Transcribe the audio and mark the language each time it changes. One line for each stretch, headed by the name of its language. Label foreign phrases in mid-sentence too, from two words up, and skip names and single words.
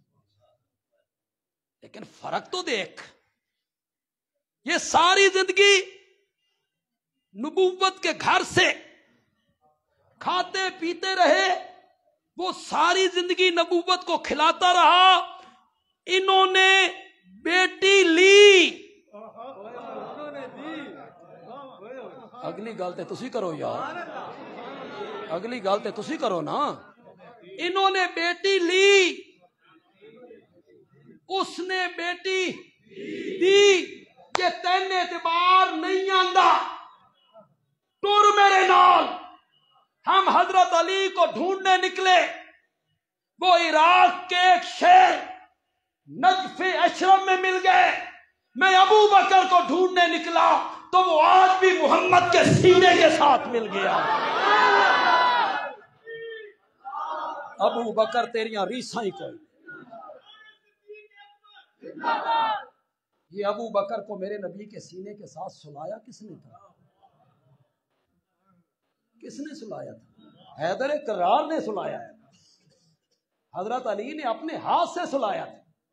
Urdu: لیکن فرق تو دیکھ، یہ ساری زندگی نبوت کے گھر سے کھاتے پیتے رہے، وہ ساری زندگی نبوت کو کھلاتا رہا. انہوں نے بیٹی لی.
Punjabi: اگلی گل تے تسی کرو یار، اگلی گل تے تسی کرو نا.
Urdu: انہوں نے بیٹی لی، اس نے بیٹی دی.
Punjabi: یہ تین اعتبار نہیں آندا. ٹر میرے نال،
Urdu: ہم حضرت علی کو ڈھونڈنے نکلے. وہ عراق کے ایک شہر نجف اشرم میں مل گئے. میں ابو بکر کو ڈھونڈنے نکلا تو وہ آج بھی محمد کے سینے کے ساتھ مل گیا.
Punjabi: ابو بکر تیریاں ریساں ہی کوئی.
Urdu: یہ ابو بکر کو میرے نبی کے سینے کے ساتھ سلایا کس نے تھا؟ کس نے سلایا تھا؟ حیدر کرار نے سلایا ہے. حضرت علی نے اپنے ہاتھ سے سلایا تھا.